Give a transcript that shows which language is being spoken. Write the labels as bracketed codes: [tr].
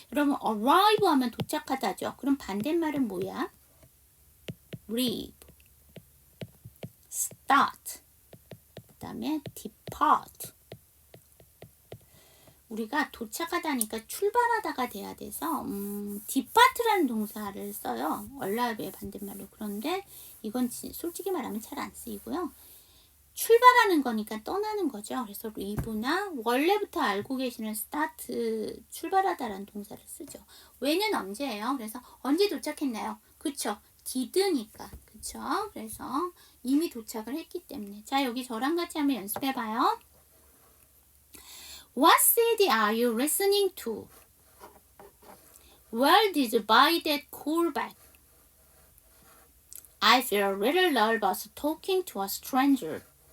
[ko] 여러분 arrive 하면 도착하다죠. 그럼 반대말은 뭐야? [en] leave, start, 그 다음에 depart. [ko] 우리가 도착하다니까 출발하다가 돼야 돼서 depart라는 동사를 써요. arrive의 반대말로. 그런데 이건 솔직히 말하면 잘 안 쓰이고요. 출발하는 거니까 떠나는 거죠. 그래서 leave나 원래부터 알고 계시는 start, 출발하다라는 동사를 쓰죠. when은 언제예요? 그래서 언제 도착했나요? 그쵸? did니까. 그쵸? 그래서 이미 도착을 했기 때문에. 자, 여기 저랑 같이 한번 연습해봐요. [en] What CD are you listening to? Where did you buy that cool bag? I feel a little nervous talking to a stranger.